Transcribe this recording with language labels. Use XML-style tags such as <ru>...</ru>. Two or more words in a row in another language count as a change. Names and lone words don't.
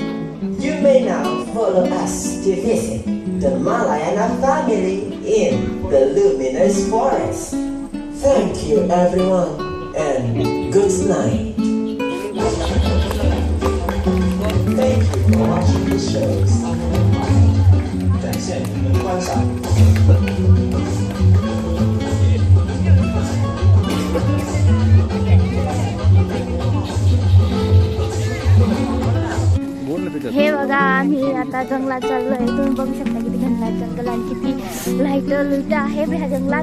<en>You may now follow us to visit the Malayana family in the Luminous Forest. Thank you, everyone, and good night. Thank you for watching the shows.</en> <zh>感谢你们的观赏。</zh> <mr>हे बघा आम्ही आता जंगलात चाललोय. तुम्ही बघू शकता किती घनदाट जंगल आणि किती लाईट लुईट आहे ह्या जंगलात.</mr>